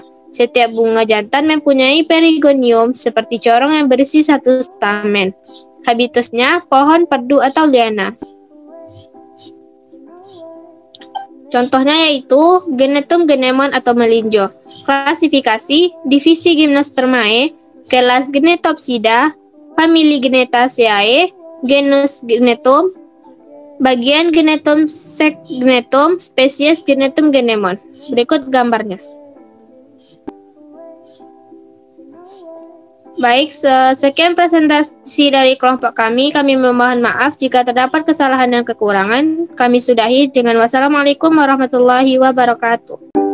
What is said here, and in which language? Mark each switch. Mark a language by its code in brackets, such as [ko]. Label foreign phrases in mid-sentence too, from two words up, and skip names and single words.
[id] Setiap bunga jantan mempunyai perigonium seperti corong yang berisi satu stamen. Habitusnya pohon, perdu, atau liana. Contohnya yaitu Genetum, Genemon, atau melinjo. Klasifikasi, divisi Gymnospermae, kelas Genetopsida, famili Genetaceae, genus Genetum, bagian Genetum, Genetum, spesies Genetum, Genemon. Berikut gambarnya. Baik, sekian presentasi dari kelompok kami. Kami memohon maaf jika terdapat kesalahan dan kekurangan. Kami sudahi dengan [ar] والسلام عليكم ورحمة الله وبركاته.